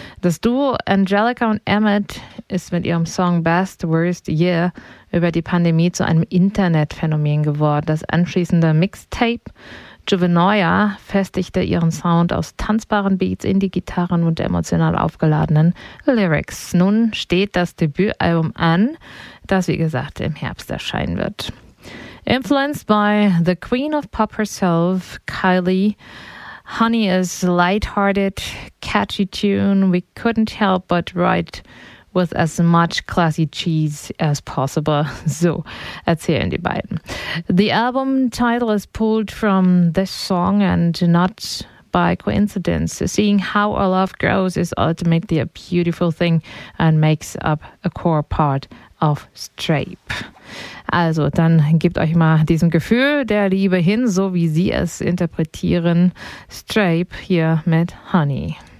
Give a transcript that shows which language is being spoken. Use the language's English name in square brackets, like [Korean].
[German] Das Duo Angelica und Emmett ist mit ihrem Song Best Worst Year über die Pandemie zu einem Internetphänomen geworden. Das anschließende Mixtape Juvenoia festigte ihren Sound aus tanzbaren Beats, Indie-Gitarren und emotional aufgeladenen Lyrics. Nun steht das Debütalbum an, das wie gesagt im Herbst erscheinen wird. [English] Influenced by the Queen of Pop herself, Kylie, Honey is a light-hearted, catchy tune we couldn't help but write with as much classy cheese as possible. [German] So erzählen die beiden. [English] The album title is pulled from this song and not by coincidence. Seeing how our love grows is ultimately a beautiful thing and makes up a core part of Strape. [German] Also, dann gebt euch mal diesem Gefühl der Liebe hin, so wie sie es interpretieren. Strape hier mit Honey.